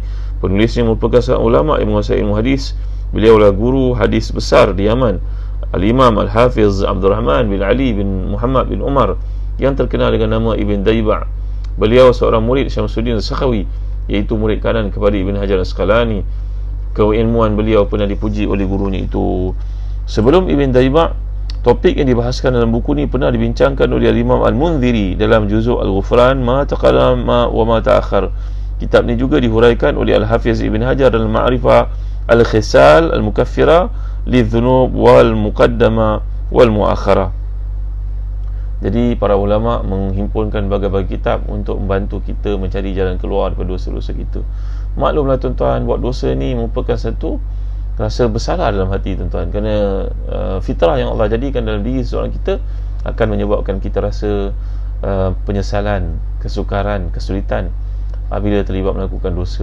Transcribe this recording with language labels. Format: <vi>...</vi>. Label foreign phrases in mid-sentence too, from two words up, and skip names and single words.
<ms>Penulisnya merupakan seorang ulama yang menguasai ilmu hadis. Beliau adalah guru hadis besar di Yaman, Al-Imam Al-Hafiz Abdul Rahman bin Ali bin Muhammad bin Umar, yang terkenal dengan nama Ibn Dayba'. Beliau seorang murid Syamsuddin Al-Sakhawi, iaitu murid kanan kepada Ibn Hajar Al-Asqalani. Keilmuan beliau pernah dipuji oleh gurunya itu. Sebelum Ibn Dayba', topik yang dibahaskan dalam buku ni pernah dibincangkan oleh Imam Al-Munziri dalam juzuk Al-Ghufran ma taqaddama wa ma ta'akhir. Kitab ni juga dihuraikan oleh Al-Hafiz Ibn Hajar dalam Ma'rifah Al-Khisal Al-Mukaffira lidhunub wal muqaddama wal muakhara. Jadi para ulama menghimpunkan berbagai kitab untuk membantu kita mencari jalan keluar daripada dosa-dosa kita. Maklumlah tuan-tuan, buat dosa ni merupakan satu rasa bersalah dalam hati tuan-tuan, kerana fitrah yang Allah jadikan dalam diri seorang kita akan menyebabkan kita rasa penyesalan, kesukaran, kesulitan apabila terlibat melakukan dosa.</ms>